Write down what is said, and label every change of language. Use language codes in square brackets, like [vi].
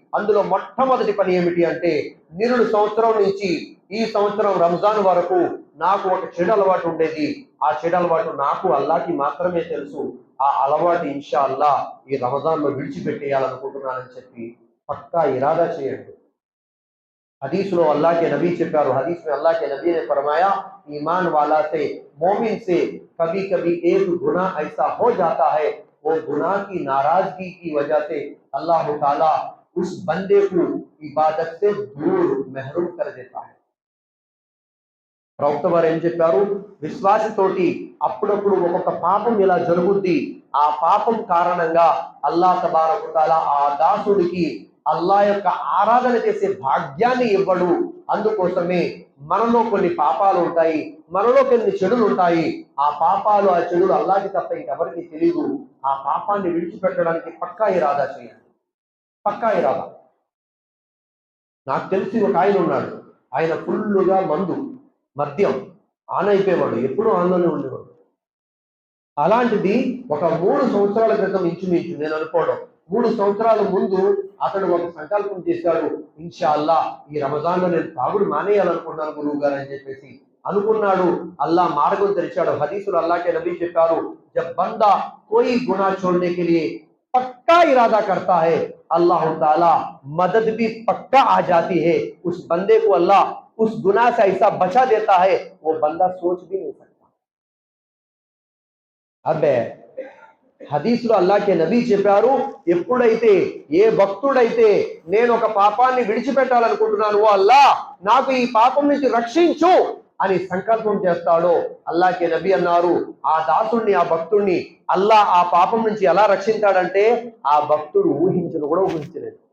[te] అందులో మొట్టమొదటి పని ఏమిటి అంటే నిరుడు సంవత్సరం నుంచి ఈ సంవత్సరం రంజాన్ వరకు నాకు ఒక చెడు అలవాటు ఉండేది, ఆ చెడు అలవాటు నాకు అల్లాహ్కి మాత్రమే తెలుసు, ఆ అలవాటు ఇన్షా అల్లా ఈ రమజాన్లో విడిచిపెట్టేయాలనుకుంటున్నానని చెప్పి పక్కా ఇరాదా చేయండి. [hi] हदीस लो अल्लाह के नबी చెప్పారు, हदीस में अल्लाह के नबी ने फरमाया, ईमान वाला से, मोमिन से कभी कभी एक गुनाह ऐसा हो जाता है, वो गुनाह की नाराजगी की वजह से अल्लाह ताला उस बंदे को इबादत से दूर महरूम कर देता है. [te] ప్రవక్త వారు ఏం చెప్పారు, విశ్వాసతోటి అప్పుడప్పుడు ఒక్కొక్క పాపం ఇలా జరుగుద్ది, ఆ పాపం కారణంగా అల్లాహ్ తబారక తఆలా ఆ దాసుడికి అల్లా యొక్క ఆరాధన చేసే భాగ్యాన్ని ఇవ్వడు. అందుకోసమే మనలో కొన్ని పాపాలు ఉంటాయి, మనలో కొన్ని చెడులు ఉంటాయి, ఆ పాపాలు ఆ చెడులు అల్లాహ్కి తప్ప ఇంకెవరికి తెలియదు. ఆ పాపాన్ని విడిచిపెట్టడానికి పక్కా ఇరాదా చేయండి, పక్కా ఇరాదా. నాకు తెలిసి ఒక ఆయన ఉన్నాడు, ఆయన ఫుల్లుగా మద్యం ఆన్ అయిపోయేవాడు, ఎప్పుడూ ఆన్లోనే ఉండేవాడు. అలాంటిది ఒక 3 సంవత్సరాల క్రితం ఇంచుమించు నేను అనుకోవడం 3 సంవత్సరాల ముందు అతడు ఒక సంకల్పం చేశాడు, ఇన్షా అల్లా ఈ రమజాన్లో నేను తాగుడు మానేయాలనుకున్నాను గురువు గారు అని చెప్పేసి అనుకున్నాడు. అల్లా మార్గం తెరిచాడు. హదీసులు అల్లాకే నబీ చెప్పారు, [hi] జబ్ బందా కోయి గునా छोड़ने के लिए पक्का इरादा करता है अल्लाह ताला मदद भी पक्का आ जाती है। उस बंदे को अल्लाह उस गुनाह से ऐसा बचा देता है वो बंदा सोच भी नहीं सकता। [te] అబ్బే హదీసులో అల్లాహ్కే నబీ చెప్పారు, ఎప్పుడైతే ఏ భక్తుడైతే నేను ఒక పాపాన్ని విడిచిపెట్టాలనుకుంటున్నాను, ఓ అల్లా నాకు ఈ పాపం నుంచి రక్షించు అని సంకల్పం చేస్తాడో, అల్లాహ్కే నబీ అన్నారు, ఆ దాసుడిని ఆ భక్తుడిని అల్లా ఆ పాపం నుంచి ఎలా రక్షించాడంటే ఆ భక్తుడు ఊహించను కూడా ఊహించలేదు.